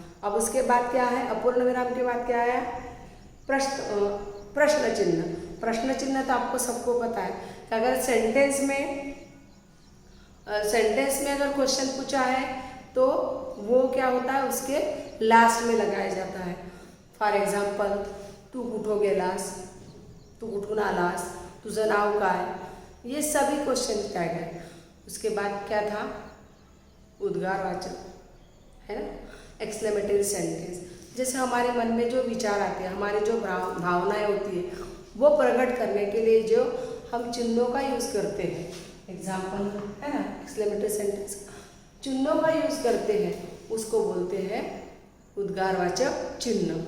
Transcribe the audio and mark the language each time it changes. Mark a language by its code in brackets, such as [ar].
[hi] अब उसके बाद क्या है, अपूर्ण विराम के बाद क्या है, प्रश्न चिन्ह। प्रश्न चिन्ह तो आपको सबको पता है कि अगर सेंटेंस में अगर क्वेश्चन पूछा है तो वो क्या होता है, उसके लास्ट में लगाया जाता है। [en] for example, [mr] तू कुठो गेलास, तू कुठून आलास, तुझं नाव काय, [hi] ये सभी क्वेश्चन क्या गए। उसके बाद क्या था, उद्गारवाचक, है ना, एक्सक्लेमेटरी सेंटेंस। जैसे हमारे मन में जो विचार आते हैं, हमारी जो भावनाएं होती है, वो प्रकट करने के लिए जो हम चिन्हों का यूज़ करते हैं, एग्जाम्पल है ना, एक्सक्लेमेटरी सेंटेंस, चिन्हों का यूज़ करते हैं, उसको बोलते हैं उद्गारवाचक चिन्ह।